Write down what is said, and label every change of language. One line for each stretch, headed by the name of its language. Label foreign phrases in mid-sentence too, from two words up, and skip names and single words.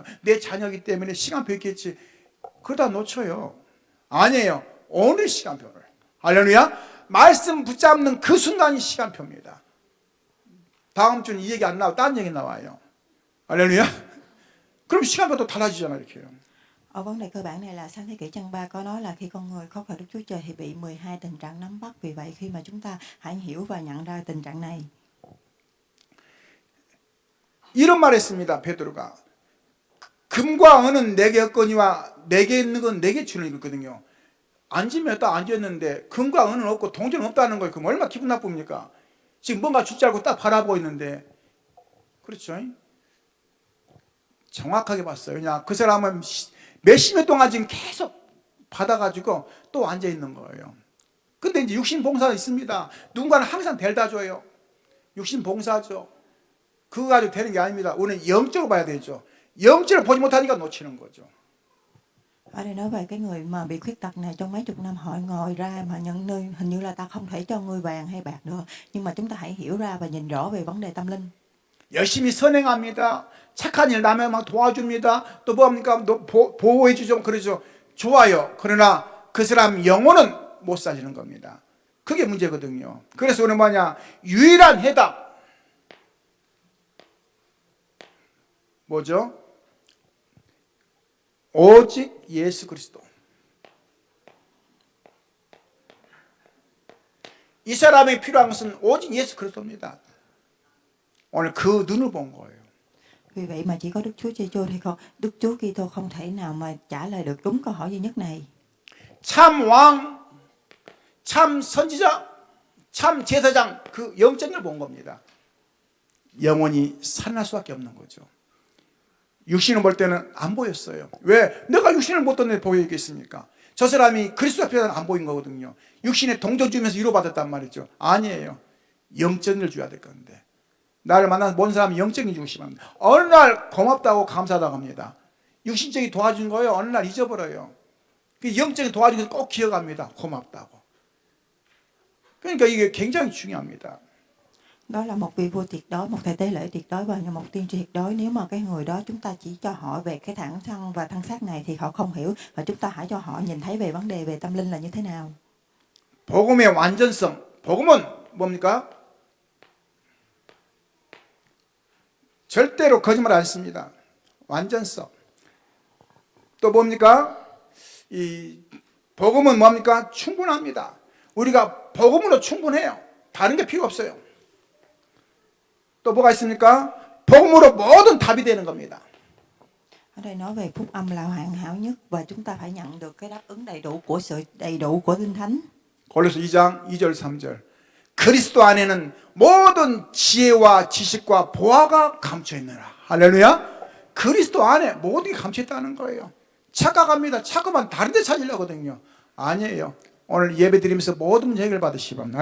Korean: 내 자녀이기 때문에 시간표 있겠지. 그러다 놓쳐요. 아니에요. 오늘 시간표를. 할렐루야. 말씀 붙잡는 그 순간이 시간표입니다. 다음 주는 이 얘기 안 나오고 딴 얘기 나와요. 할렐루야. 그럼 시간표도 달라지잖아요. 이렇게요.
Vietnamese: Ở vấn đề cơ bản này là sáng thế kỷ chương 3 có nói là khi con người khóc gọi Đức Chúa Trời thì bị 12 tình trạng nắm bắt. Vì vậy khi mà chúng ta hãy hiểu và nhận ra tình trạng này.
Korean: 이런 말 했습니다. 베드로가. 금과 은은 내게 없거니와 내게 있는 건 내게 주는 거거든요. 앉으면 딱 앉았는데 금과 은은 없고 동전은 없다는 거예요. 그럼 얼마나 기분 나쁩니까? 지금 뭔가 줄지 알고 딱 바라보고 있는데. 그렇죠? 정확하게 봤어요. 그냥 그 사람은 몇십 년 동안 지금 계속 받아가지고 또 앉아있는 거예요. 근데 이제 육신 봉사가 있습니다. 누군가는 항상 데려다 줘요. 육신 봉사죠. 그거 가지고 되는 게 아닙니다. 우리는 영적으로 봐야 되죠. 영적으로 보지 못하니까 놓치는 거죠.
Vietnamese: Ở đây nói về cái người mà bị khuyết tật này, trong mấy chục năm họ ngồi ra mà nhận nơi hình như là ta không thể cho ngươi vàng hay bạc được, nhưng mà chúng ta hãy hiểu ra và nhìn rõ về vấn đề tâm linh.
Korean: 열심히 선행합니다. 착한 일 남의 막 도와줍니다. 또 뭡니까? 보호해 주죠. 그러죠. 좋아요. 그러나 그 사람 영혼은 못 살리는 겁니다. 그게 문제거든요. 그래서 우리는 뭐냐? 유일한 해답. 뭐죠? 오직 예수 그리스도. 이 사람이 필요한 것은 오직 예수 그리스도입니다. 오늘 그 눈을 본 거예요.
Vietnamese: Vì vậy mà chỉ có Đức Chúa Giêsu thì không, Đức Chúa Kitô không thể nào mà trả lời được đúng câu hỏi duy nhất này.
Korean: 참 왕, 참 선지자, 참 제사장 그 영적을 본 겁니다. 영혼이 살아날 수밖에 없는 거죠. 육신을 볼 때는 안 보였어요. 왜? 내가 육신을 못 떴는데 보이겠습니까? 저 사람이 그리스도 앞에서는 안 보인 거거든요. 육신에 동전 주면서 위로받았단 말이죠. 아니에요. 영적을 줘야 될 건데. 나를 만나서 본 사람이 영적인 주시면 합니다. 어느 날 고맙다고 감사하다고 합니다. 육신적인 도와준 거예요. 어느 날 잊어버려요. 영적인 도와준 거 꼭 기억합니다. 고맙다고. 그러니까 이게 굉장히 중요합니다.
Vietnamese: Đó là một vị vua tuyệt đối, một thầy tế lễ tuyệt đối và một tiên tri tuyệt đối. Nếu mà cái người đó chúng ta chỉ cho họ về cái thẳng thắn và thân xác này thì họ không hiểu, và chúng ta hãy cho họ nhìn thấy về vấn đề về tâm linh là như thế nào.
Korean: 복음의 완전성. 복음은 뭡니까? 절대로 거짓말 안 씁니다. 완전성. 또 뭡니까? 이 복음은 뭡니까? 충분합니다. 우리가 복음으로 충분해요. 다른 게 필요 없어요. 또 뭐가 있습니까? 복음으로 모든 답이 되는 겁니다.
Vietnamese: Ở đây nói về phúc âm là hoàn hảo nhất và chúng ta phải nhận được cái đáp ứng đầy đủ của sự đầy đủ của Linh Thánh.
Korean: 골로새 2장 2절 3절. 그리스도 안에는 모든 지혜와 지식과 보화가 감춰 있느라. 할렐루야. 그리스도 안에 모든 게 감춰 있다는 거예요. 착각합니다. 착각만 다른 데 찾으려거든요. 아니에요. 오늘 예배 드리면서 모든 문제 해결 받으시기 바랍니다.